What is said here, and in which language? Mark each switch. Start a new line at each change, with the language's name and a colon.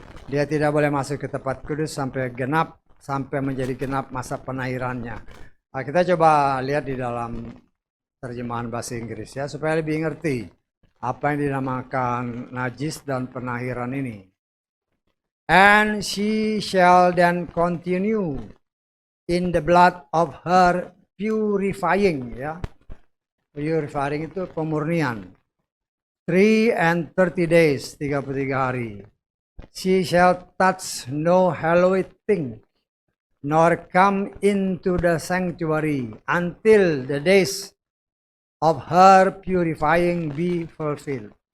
Indonesian: Dia tidak boleh masuk ke tempat kudus sampai menjadi genap masa penahirannya. Nah, kita coba lihat di dalam terjemahan bahasa Inggris ya, supaya lebih ngerti apa yang dinamakan najis dan penahiran ini.
English: And she shall then continue in the blood of her purifying ya.
Indonesian: Purifying itu pemurnian.
English: 33 days,
Indonesian: 33 hari.
English: She shall touch no hallowed thing, nor come into the sanctuary until the days of her purifying be fulfilled.